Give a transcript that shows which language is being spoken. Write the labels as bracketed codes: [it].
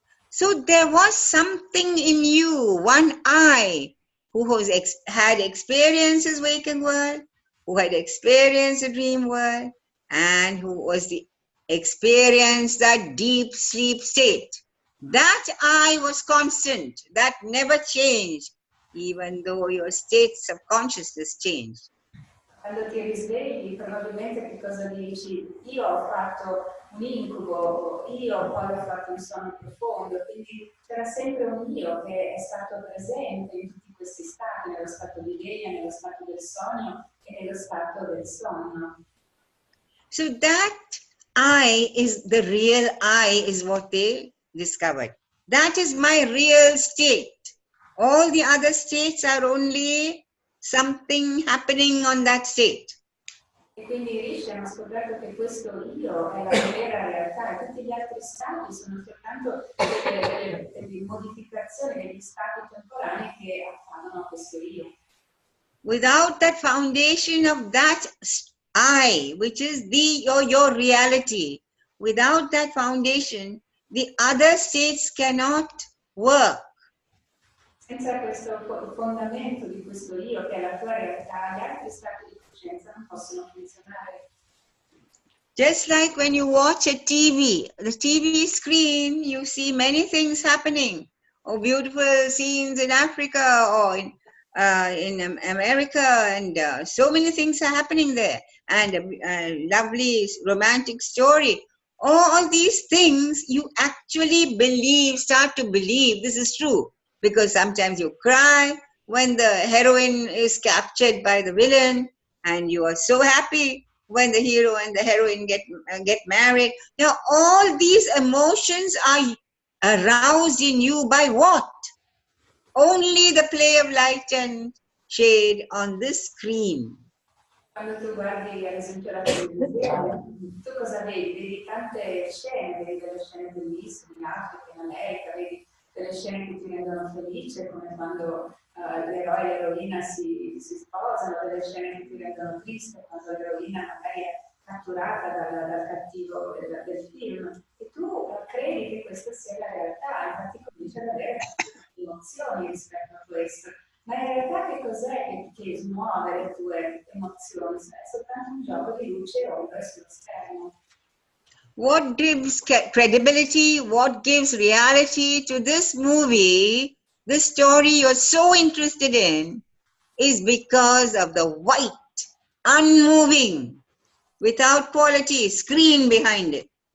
[en] So there was something in you, one I, who had experienced his waking world, who had experienced the dream world, and who was the experienced that deep sleep state. That I was constant, that never changed, even though your states of consciousness changed. [it] Quando ti risvegli, probabilmente che cosa dici? Io ho fatto un incubo, io poi ho fatto un sonno profondo, quindi c'era sempre un io che è stato presente in tutti questi stati, nello stato di veglia, nello stato del sogno e nello stato del sonno. [en] So that I is the real I is what they discovered. That is my real state All the other states are only something happening on that state. [it] E quindi Rishi hanno scoperto che questo io è la vera realtà e tutti gli altri stati sono soltanto delle modificazioni degli stati temporanei che accadono a questo io. [en] Without that foundation of that I, which is your reality, without that foundation, the other states cannot work. [it] Senza questo fondamento di questo io che è la tua realtà, gli altri stati di coscienza non possono funzionare. [en] Just like when you watch a TV, the TV screen, you see many things happening, or beautiful scenes in Africa or in America, and so many things are happening there, and a lovely romantic story. All these things you actually believe, start to believe this is true, because sometimes you cry when the heroine is captured by the villain, and you are so happy when the hero and the heroine get married. Now all these emotions are aroused in you by what? Only the play of light and shade on this screen. [it] Quando tu guardi ad esempio la televisione, tu cosa vedi? Vedi tante scene, vedi delle scene bellissime in Africa, in America, vedi delle scene che ti rendono felice, come quando l'eroe e l'eroina si sposano, delle scene che ti rendono triste, quando l'eroina magari è catturata dal cattivo del film, e tu credi che questa sia la realtà, infatti cominci ad avere emozioni rispetto a questo. Ma in realtà che cos'è che smuove le tue emozioni? È soltanto un gioco di luce e ombra sullo schermo. [en] What gives credibility, what gives reality to this movie, this story you're so interested in, is because of the white, unmoving, without quality screen behind it.